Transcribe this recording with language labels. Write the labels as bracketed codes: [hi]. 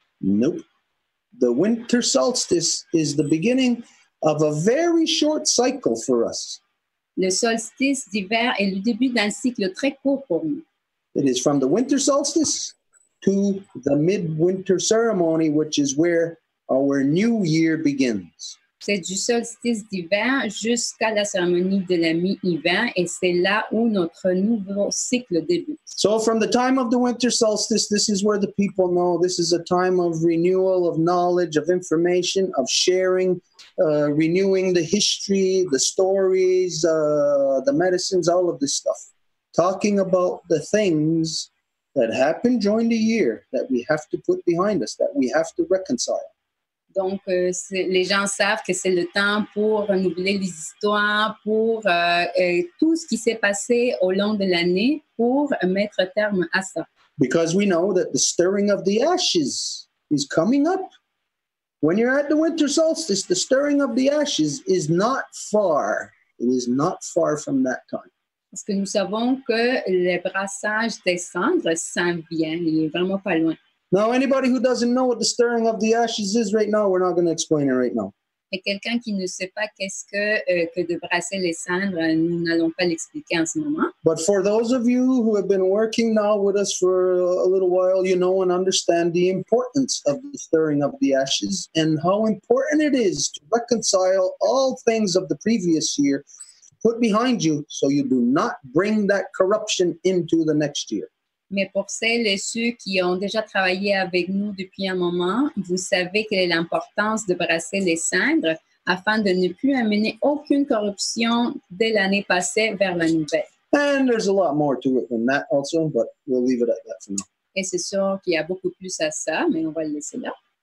[en] Nope. The winter solstice is the beginning of a very short cycle for us. [fr] Le solstice d'hiver est le début d'un cycle très court pour nous. [en] It is from the winter solstice to the midwinter ceremony, which is where our new year begins. [fr] C'est du solstice d'hiver jusqu'à la cérémonie de la mi-hiver et c'est là où notre nouveau cycle débute. [en] So from the time of the winter solstice, this is where the people know this is a time of renewal, of knowledge, of information, of sharing, renewing the history, the stories, the medicines, all of this stuff. Talking about the things that happen during the year that we have to put behind us, that we have to reconcile. [fr] Donc, les gens savent que c'est le temps pour renouveler les histoires, pour tout ce qui s'est passé au long de l'année, pour mettre terme à ça. [en] Because we know that the stirring of the ashes is coming up. When you're at the winter solstice, the stirring of the ashes is not far. It is not far from that time. [fr] Parce que nous savons que le brassage des cendres s'en vient, il est vraiment pas loin. [en] Now, anybody who doesn't know what the stirring of the ashes is right now, we're not going to explain it right now. [fr] Et quelqu'un qui ne sait pas qu'est-ce que de brasser les cendres, nous n'allons pas l'expliquer en ce moment. [en] But for those of you who have been working now with us for a little while, you know and understand the importance of the stirring of the ashes and how important it is to reconcile all things of the previous year, put behind you so you do not bring that corruption into the next year. [fr] Mais pour celles et ceux qui ont déjà travaillé avec nous depuis un moment, vous savez quelle est l'importance de brasser les cendres afin de ne plus amener aucune corruption dès l'année passée vers la nouvelle. [en] And there's a lot more to it than that also, but we'll leave it at that for now. [fr] Et c'est sûr qu'il y a beaucoup plus à ça, mais on va le laisser là.